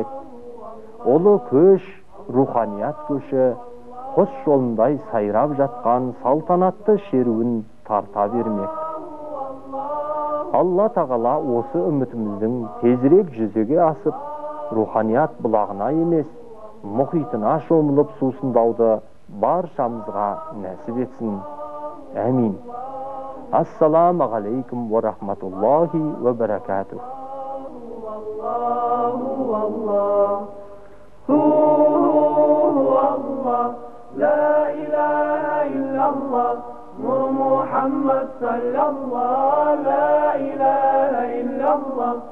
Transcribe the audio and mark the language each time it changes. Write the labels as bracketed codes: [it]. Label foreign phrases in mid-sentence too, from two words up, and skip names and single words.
[kk] Олы көш, руханият көші, қос жолындай сайрап жатқан салтанатты шеруін тарта бермек. Алла тағала осы үмітіміздің тезірек жүзеге асып, руханият бұлағына емес, мұхитына шомылып сусындауды баршамызға нәсіп етсін. Әмин. [ar] السلام عليكم ورحمة الله وبركاته. لا إله إلا الله نور محمد صلى الله لا إله إلا الله